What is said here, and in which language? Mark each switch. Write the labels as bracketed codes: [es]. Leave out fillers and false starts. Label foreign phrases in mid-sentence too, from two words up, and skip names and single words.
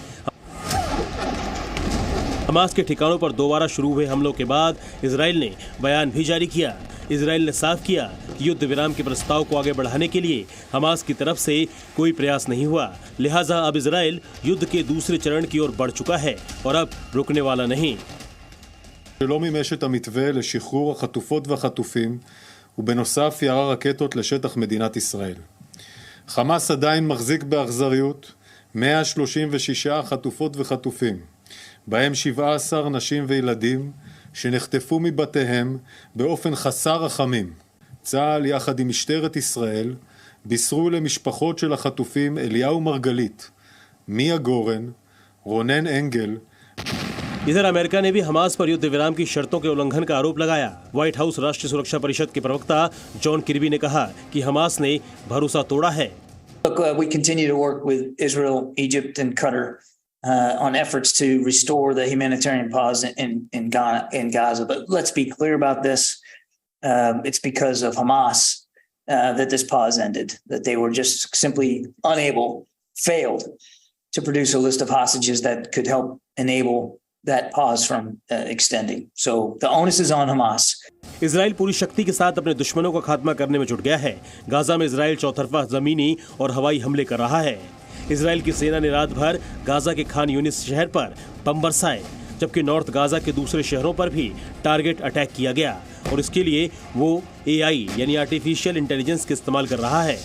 [hi] हमास के ठिकानों पर दोबारा शुरू हुए हमलों के बाद इजराइल ने बयान भी जारी किया। इजराइल ने साफ किया कि युद्ध विराम के प्रस्ताव को आगे बढ़ाने के लिए हमास की तरफ से कोई प्रयास नहीं हुआ। लिहाजा अब इजराइल युद्ध के दूसरे चरण की ओर बढ़ चुका है और अब रुकने वाला नहीं। [he] שלא מימש את המתווה לשחרור החטופות והחטופים, ובנוסף ירה רקטות לשטח מדינת ישראל. חמאס עדיין מחזיק באכזריות 136 חטופות וחטופים, בהם 17 נשים וילדים שנחטפו מבתיהם באופן חסר רחמים. צה"ל יחד עם משטרת ישראל בישרו למשפחות של החטופים אליהו מרגלית, מיה גורן, רונן אנגל, [hi] इधर अमेरिका ने भी हमास पर युद्ध विराम की शर्तों के उल्लंघन का आरोप लगाया। व्हाइट हाउस राष्ट्रीय सुरक्षा परिषद के प्रवक्ता जॉन किर्बी ने कहा कि हमास ने भरोसा तोड़ा है। [en] We continue to work with Israel, Egypt and Qatar on efforts to restore the humanitarian pause in Gaza. But let's be clear about this. It's because of Hamas that this pause ended, that they were just simply failed to produce a list of hostages that could help enable that pause from extending. So the onus is on Hamas. [hi] इजराइल पूरी शक्ति के साथ अपने दुश्मनों का खात्मा करने में जुट गया है। गाजा में इजराइल चौतरफा जमीनी और हवाई हमले कर रहा है। इजराइल की सेना ने रात भर गाजा के खान यूनिस शहर पर बम बरसाए, जबकि नॉर्थ गाजा के दूसरे शहरों पर भी [en] target attack [hi] किया गया और इसके लिए वो AI यानी [en] artificial intelligence [hi] का इस्तेमाल कर रहा है।